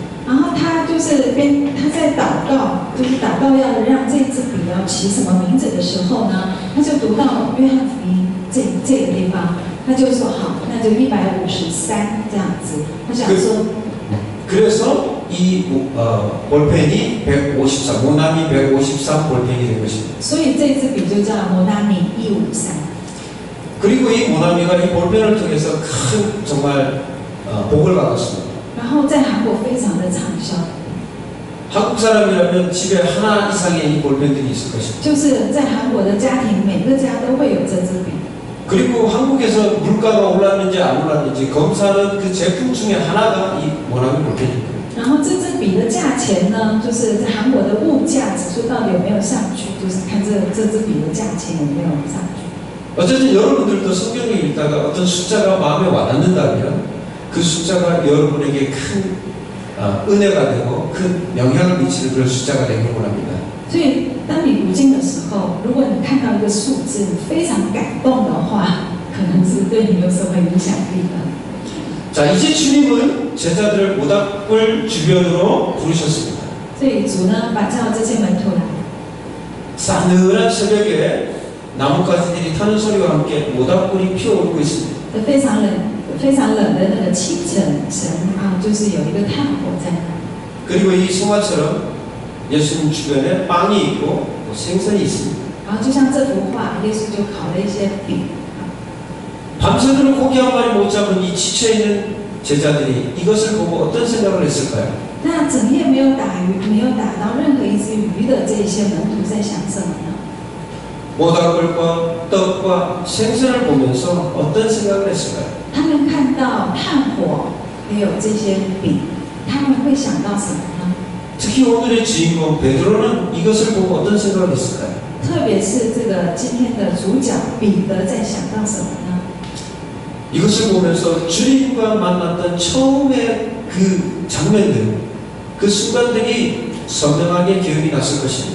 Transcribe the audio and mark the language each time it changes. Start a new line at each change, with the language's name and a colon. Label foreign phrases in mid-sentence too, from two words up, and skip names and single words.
Chinese: 然后他在祷告，就是祷告要让这支笔要起什么名字的时候呢，他就读到约翰福音这个地方，他就说好，那就153这样子。他想说，
Korean: 그래서 이 볼펜이 153, 모나미 153 볼펜이 된 것입니다.
Chinese: 所以这支笔就叫摩纳米153。
Korean: 그리고 이 모나미가 이 볼펜을 통해서 큰 정말 복을 받았습니다.
Chinese: 然后在韩国非常的畅销，
Korean: 한국 사람이라면 집에 하나 이상의 이 볼펜들이 있을 것입니다.
Chinese: 就是在韩国的家庭，每个家都会有这支笔。
Korean: 그리고 한국에서 물가가 올랐는지 안 올랐는지 검사하는 그 제품 중에 하나가 이 모나미 볼펜입니다.
Chinese: 然后这支笔的价钱呢，就是在韩国的物价指数到底有没有上去，就是看这支笔的价钱有没有上去。
Korean: 어쨌든 여러분들도 성경을 읽다가 어떤 숫자가 마음에 와닿는다면 그 숫자가 여러분에게 큰 은혜가 되고 큰 영향을 미치는 그런 숫자가 되길 원합니다.
Chinese: 所以，当你读经的时候，如果你看到一个数字，你非常感动的话，可能是对你有什么影响力的。
Korean: 자, 이제 주님은 제자들을 모닥불 주변으로 부르셨습니다.
Chinese: 所以主呢，把叫这些门徒来，
Korean: 싸늘한 새벽에 나뭇가지들이 타는 소리와 함께 모닥불이 피어오르고 있습니다.
Chinese: 非常冷的那个清晨就是有一个炭火在那里。
Korean: 그리고 이 성화처럼 예수님 주변에 빵이 있고 또 생선이 있습니다.
Chinese: 然后就像这幅画，耶稣就烤了一些饼。
Korean: 밤새도록 고기 한 마리 못 잡은 이 지쳐있는 제자들이 이것을 보고 어떤 생각을 했을까요?
Chinese: 那整夜没有打鱼，没有打到任何一只鱼的这些门徒在想什么呢？
Korean: 모닥불과 떡과 생선을 보면서 어떤 생각을 했을까요?
Chinese: 他们看到炭火，还有这些饼，他们会想到什么呢？
Korean: 특히 오늘의 주인공 베드로는 이것을 보고 어떤 생각을 했을까요?
Chinese: 特别是这个今天的主角彼得在想到什么呢？
Korean: 이것을 보면서 주님과 만났던 처음의 그 장면들, 그 순간들이 선명하게 기억이 났을 것입니다.